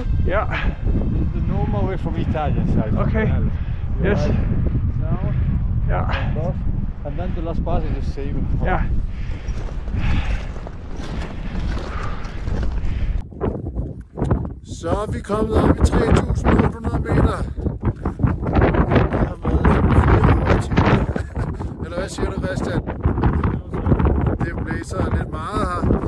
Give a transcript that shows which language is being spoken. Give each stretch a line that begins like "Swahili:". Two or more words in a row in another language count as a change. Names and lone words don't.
English: Yeah. It's the normal way from Italian side. Okay. Yes. Now, Yeah. and then the last part is the same. Yeah.
Danish: Så er vi kommet op i 3.800 meter. Det har været 4 timer. Eller hvad siger du, Christian? Det blæser lidt meget her.